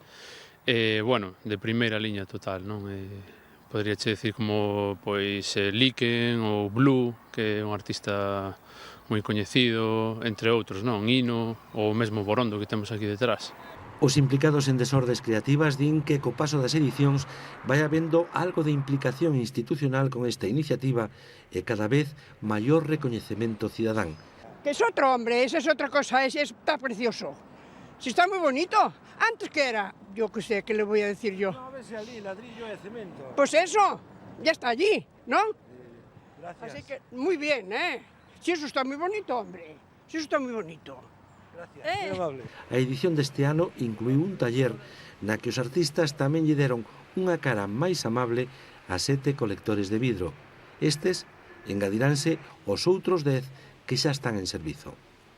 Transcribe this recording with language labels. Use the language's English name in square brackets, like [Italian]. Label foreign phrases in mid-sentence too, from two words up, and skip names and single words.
[Galician] De primeira liña total, non? Poderíache decir como Liken ou Blue, que é un artista moi coñecido, entre outros, non? Hino ou mesmo Borondo que temos aquí detrás. Os implicados en Desordes Creativas din que co paso das edicións vai habendo algo de implicación institucional con esta iniciativa e cada vez maior recoñecemento cidadán. [Spanish] Que es otro hombre, esa es otra cosa, está precioso. Si está muy bonito. Antes que era, yo qué sé, ¿qué le voy a decir yo? No, a ver si allí, ladrillo de cemento. Pues eso, ya está allí, ¿no? Gracias. Así que, muy bien, ¿eh? Si eso está muy bonito, hombre. Si eso está muy bonito. Gracias, muy amable. [Galician] A edición deste ano incluiu un taller na que os artistas tamén lle deron unha cara máis amable a 7 colectores de vidro. Estes engadiranse os outros 10 que xa están en servizo.